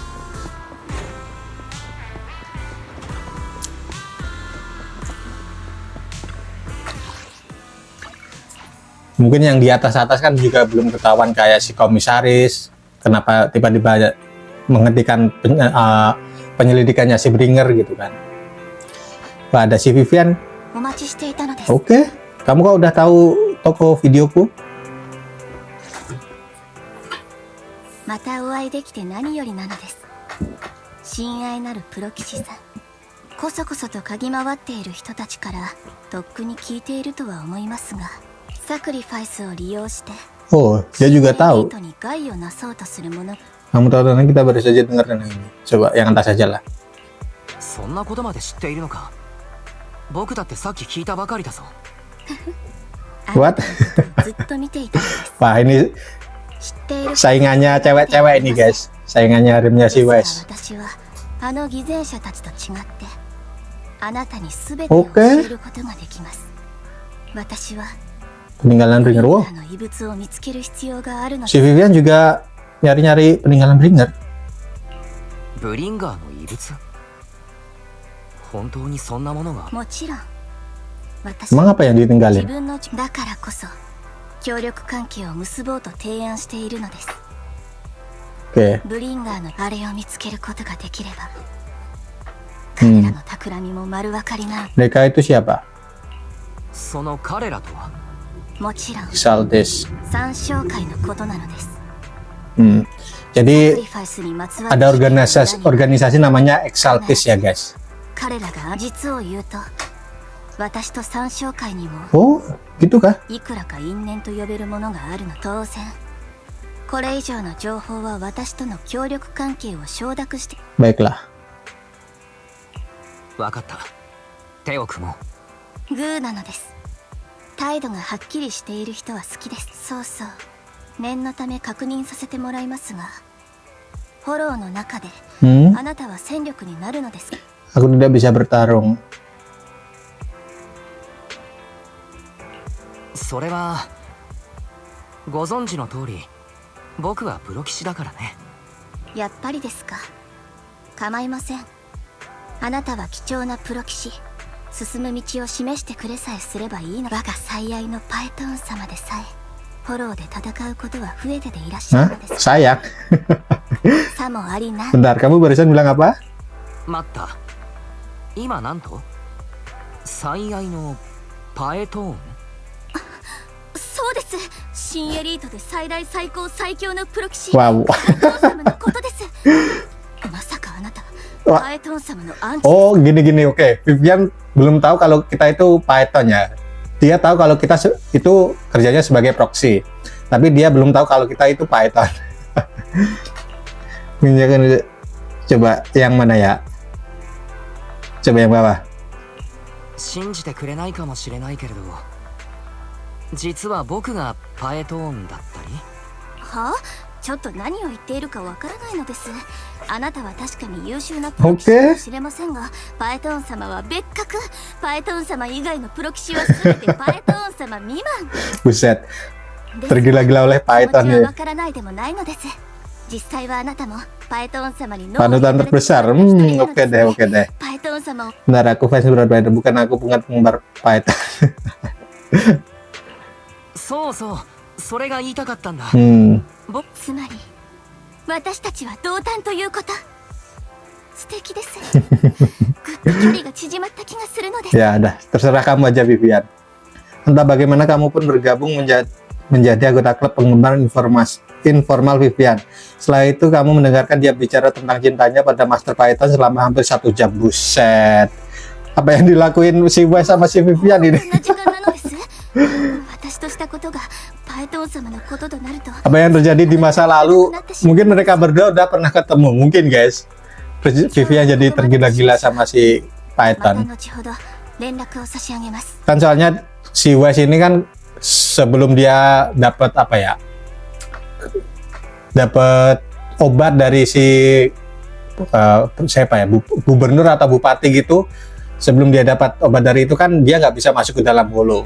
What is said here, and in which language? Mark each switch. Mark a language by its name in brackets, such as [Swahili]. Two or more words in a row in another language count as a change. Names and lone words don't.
[Indonesian] Mungkin yang di atas kan juga belum ketahuan, kayak si komisaris, kenapa tiba-tiba menghentikan penyelidikannya si Bringer gitu kan. Wah, ada si Vivian. [Japanese] お待ちしていたのです。 [Indonesian] Oke, kamu kok udah tahu toko videoku? [Japanese] またお会いできて何よりなのです。親愛なるプロ棋士さん、こそこそと嗅ぎ回っている人たちからとっくに聞いているとは思いますが、サクリファイスを利用して [Indonesian] Oh, dia juga [Japanese] エ [Indonesian] tahu. [Japanese] リートに害をなそうとする者。 [Indonesian] Kamu tahu tentang kita baru saja dengar tentang ini. Coba yang atas aja lah. [Japanese] そんなことまで知っているのか。僕だってさっき聞いたばかりだぞ。 [English] What? [Japanese] ずっと見ていたのです。 [Indonesian] Wah, ini [Japanese] 知っている [Indonesian] saingannya cewek-cewek ini guys. Saingannya harimnya si [Japanese] ですが [Indonesian] Wes. [Japanese] 私はあの偽善者たちと違ってあなたに全てを [Indonesian] Oke. [Japanese] 教えることができます。私は [Indonesian] Peninggalan Bringer. Wow, [Japanese] あの遺物を見つける必要があるの [Indonesian] si [Japanese] です。 [Indonesian] Vivian juga nyari-nyari peninggalan Bringer. [Japanese] ブリンガーの遺物。本当にそんなものが。もちろん私 [Indonesian] Emang apa yang [Japanese] 自 [Indonesian] ditinggalin? [Japanese] 分のだからこそ協力関係を結ぼうと提案しているのです。 [Indonesian] Oke. [Japanese] ブリンガーのあれを見つけることができれば彼らの企みも丸分かりな。 [Indonesian] Mereka itu siapa? [Japanese] その彼らとは。もちろん Xaltis. 三商会のことなのです。 [Indonesian] Jadi [Japanese] サクリファイスにまつわる [Indonesian] ada organisasi namanya Exaltis ya guys. [Japanese] 彼らが実を言うと私と三商会にも [Indonesian] Oh, gitu kah? [Japanese] いくらか因縁と呼べるものがあるの。当然これ以上の情報は私との協力関係を承諾して。 [Indonesian] Baiklah. [Japanese] わかった。手を組もう。グーなのです。態度がはっきりしている人は好きです。そうそう、念のため確認させてもらいますが、フォローの中で あなたは戦力になるのですか。 [Indonesian] Aku tidak bisa bertarung. [Japanese] それはご存知の通り僕はプロ棋士だからね。やっぱりですか。構いません。あなたは貴重なプロ棋士。進む道を示してくれさえすればいいの。我が最愛のパエトーン様でさえフォローで戦うことは増えてでいらっしゃ [Indonesian] Hah? [Japanese] るのです。 [Indonesian] Sayang. [Japanese] さもありな。 [Indonesian] Bentar, kamu barusan bilang apa? [Japanese] 待った。今なんと最愛のパエトーン。そうです。新エリートで最大最高最強のプロ棋士 [Indonesian] Wow. [Japanese] パエトーン様のことです。まさかあなた [Indonesian] Wah. [Japanese] パエトーン様のアンチ。 [Indonesian] Oh, gini-gini, oke. Vivian belum tahu kalau kita itu Python ya. Dia tahu kalau kita itu kerjanya sebagai proxy. Tapi dia belum tahu kalau kita itu Python. Coba yang mana ya? Coba yang bawah. [Japanese] 信じてくれないかもしれないけれど、実は僕がパエトーンだったり。はあ、ちょっと何を言っているかわからないのです。あなたは確かに優秀なプロ棋士かもしれませんが、パエトーン様は別格。パエトーン様以外のプロ棋士は全てパエトーン様未満。 [Indonesian] Buset. Tergila-gila oleh [Japanese] 気持ち [Indonesian] Python [Japanese] は [Indonesian] ya. [Japanese] わからないでもないのです。実際はあなたもパエトーン様に脳を [Indonesian] Panutan [Japanese] 焼かれて [Indonesian] terbesar. [Japanese] しまった一人なの [Indonesian] Oke [Japanese] です [Indonesian] deh, oke deh. [Japanese] パエトーン様を [Indonesian] Bentar, aku fans berat Python, bukan aku penggemar Python. [Japanese] そうそう、それが言いたかったんだ。つまり私たちは同担ということ。素敵です。ぐっと距離が縮まった気がするのです。 [Indonesian] Ya udah, terserah kamu aja Vivian. Entah bagaimana kamu pun bergabung menjadi anggota klub penggemar informal Vivian. Setelah itu kamu mendengarkan dia bicara tentang cintanya pada Master Python selama hampir 1 jam. Buset. Apa yang dilakuin si Wes sama si Vivian ini? [Japanese] こんな時間なのです。私としたことがパエトーン様のこととなると。 [Indonesian] Apa yang terjadi di masa lalu? Mungkin mereka berdua udah pernah ketemu, mungkin guys. Terus Vivian jadi tergila-gila sama si [Japanese] また [Indonesian] Python. [Japanese] 後ほど連絡を差し上げます。 [Indonesian] Kan soalnya si Wes ini kan sebelum dia dapat apa ya? Dapat obat dari si siapa ya? Gubernur atau bupati gitu. Sebelum dia dapat obat dari itu kan dia nggak bisa masuk ke dalam holo.